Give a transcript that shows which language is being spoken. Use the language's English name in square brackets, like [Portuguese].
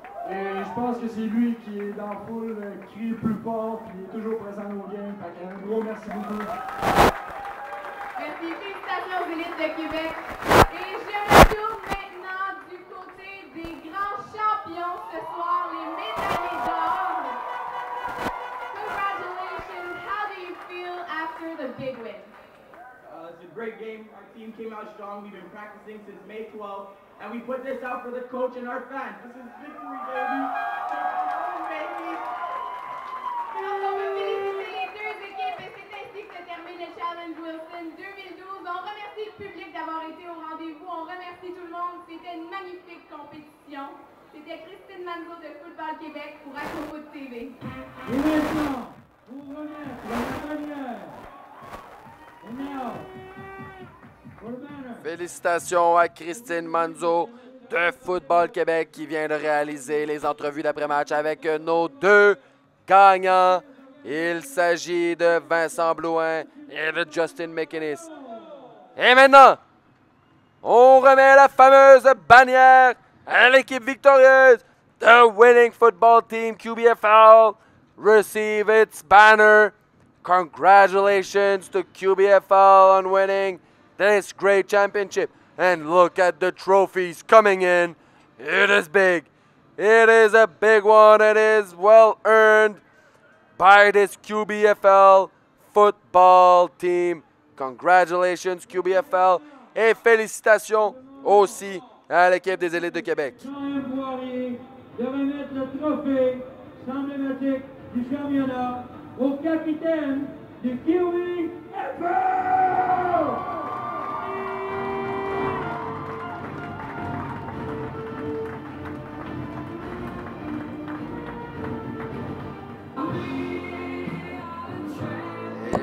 [French] Et je pense que c'est lui qui est dans la foule, qui crie le plus fort, puis il est toujours présent au game. Fait qu'un gros merci beaucoup. Merci, félicitations aux élites de Québec. Et je me tourne maintenant du côté des grands champions ce soir, les médaillés d'or. [English] Congratulations, how do you feel after the big win? It's a great game. Our team came out strong. We've been practicing since May 12th, and we put this out for the coach and our fans. This is victory, baby. Baby. [French] Alors, on veut féliciter les deux équipes et c'est ainsi que se termine le Challenge Wilson 2012. On remercie le public d'avoir été au rendez-vous. On remercie tout le monde. C'était une magnifique compétition. C'était Christine Manzo de Football Québec pour AcroFoot TV. Et maintenant, pour remettre la bannière. [English] And now, for the banner. [French] Félicitations à Christine Manzo de Football Québec qui vient de réaliser les entrevues d'après-match avec nos deux gagnants. Il s'agit de Vincent Blouin et de Justin McInnis. Et maintenant, on remet la fameuse bannière à l'équipe victorieuse. [English] The winning football team QBFL receive its banner. Congratulations to QBFL on winning this great championship. And look at the trophies coming in. It is big. It is a big one. It is well earned by this QBFL football team. Congratulations QBFL. [French] Et félicitations aussi à l'équipe des élites de Québec. Jean-Yves Poirier de remettre le trophée emblématique du championnat au capitaine du QBFL!